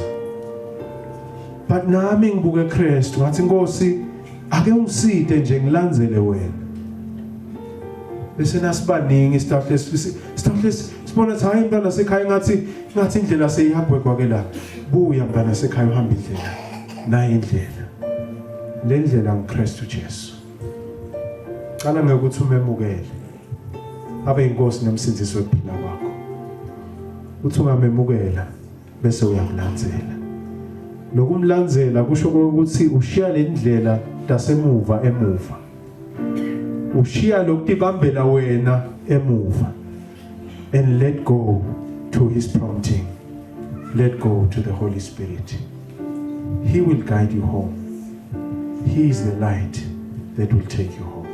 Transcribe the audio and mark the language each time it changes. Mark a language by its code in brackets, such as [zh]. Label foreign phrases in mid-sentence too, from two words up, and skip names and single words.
[ss] But nami ngibuke Kristu ngathi Nkosi ake ungiside nje ngilandzele wena. Bese nasibaningi staff sibona ukuthi hayi mntana sekhaya ngathi indlela seyihambwe ke la. Buya mntana sekhaya uhamba indlela. Nayi indlela. Le ndlela nguKristu Jesu. Cala ngekuthi umemukele. Abe inkosi nemsindisi wephila kwakho. Uthi ungamemukela bese uyamlandzela. Lokumlandzela kusho ukuthi ushiya le ndlela tasemuva emuva. Ushiya lokutibambela wena emuva. [en] And let go to his prompting. Let go to the Holy Spirit. He will guide you home. He is the light that will take you home.